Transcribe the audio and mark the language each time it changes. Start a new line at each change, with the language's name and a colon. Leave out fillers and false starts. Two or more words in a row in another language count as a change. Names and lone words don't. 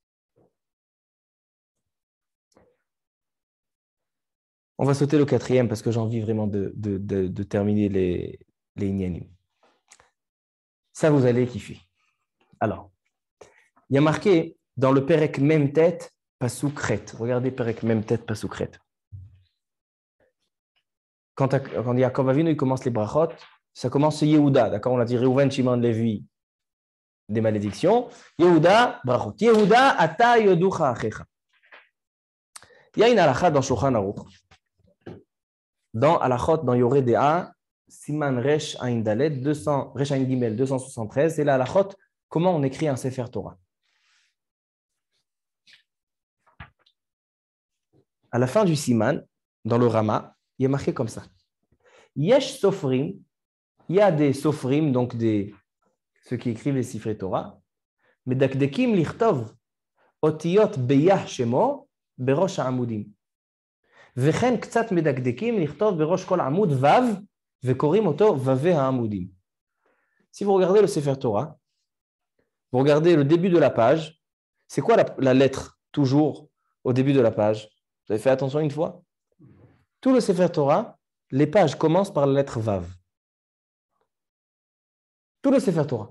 French: On va sauter le 4e parce que j'ai envie vraiment de terminer les Inyanim. Ça, vous allez kiffer. Alors, il y a marqué dans le
Hebrew: פרק מ"ט, פסוק ח.
French: Regardez
Hebrew: פרק מ"ט, פסוק ח.
French: Quand Yaakov Avinu il commence les brachot, ça commence sur Yehuda, d'accord? On a dit Reuven, Shimon, Lévi, des malédictions. Yehuda, brachot.
Hebrew: יהודה, אתה יודוך אחיך.
French: Il y a une halakha dans Shulchan Aruch. Dans halachot, dans
Hebrew: Yoreh Dea, סימן ריש עין דלת, ריש עין גימל 273,
French: c'est la halachot, comment on écrit un
Hebrew: ספר תורה.
French: À la fin du Siman, dans le Rama, il y a marqué comme ça.
Hebrew: יש סופרים,
French: il y a des Sofrim, donc ceux qui écrivent les
Hebrew: ספרי תורה, מדקדקים לכתוב אותיות ביה שמו בראש העמודים. וכן קצת מדקדקים לכתוב בראש כל עמוד ו' וקוראים אותו ו' העמודים.
French: Si vous regardez le
Hebrew: ספר תורה,
French: vous regardez le début de la page, c'est quoi la lettre toujours au début de la page? Vous avez fait attention une fois? Tout le
Hebrew: ספר תורה,
French: les pages commencent par la lettre Vav. Tout le
Hebrew: ספר תורה.